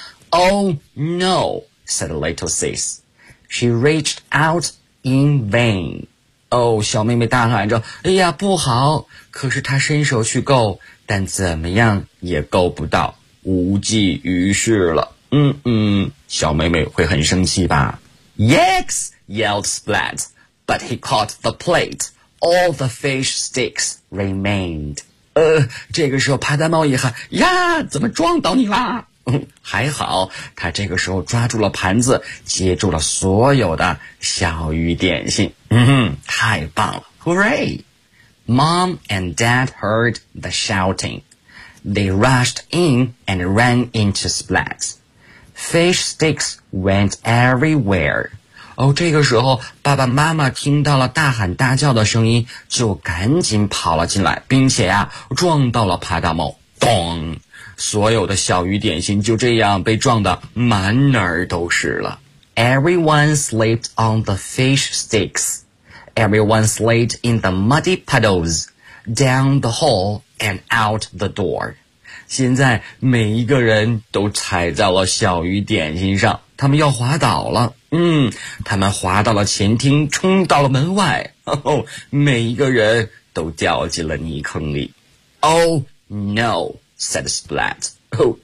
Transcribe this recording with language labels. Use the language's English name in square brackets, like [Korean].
[English] Oh no, said little sis. She reached out in vain. [Chinese] 小妹妹大喊着，哎呀不好，可是她伸手去够，但怎么样也够不到，无济于事了。小妹妹会很生气吧。 [English] Yikes, yelled Splat, but he caught the plate. All the fish sticks remained. [Chinese] 这个时候帕达猫一喊，呀怎么撞到你啦，还好他这个时候抓住了盘子，接住了所有的小鱼点心。太棒了， [English] Hooray! Mom and Dad heard the shouting. They rushed in and ran into Splat. Fish sticks went everywhere. [Chinese] 这个时候爸爸妈妈听到了大喊大叫的声音，就赶紧跑了进来，并且撞到了帕达猫。咚，所有的小鱼点心就这样被撞得满哪儿都是了。 [English] Everyone slipped on the fish sticks. Everyone slid in the muddy puddles, down the hall and out the door. [Chinese] 现在每一个人都踩在了小鱼点心上，他们要滑倒了。他们滑到了前厅，冲到了门外。每一个人都掉进了泥坑里。 [English] Oh no! said Splat.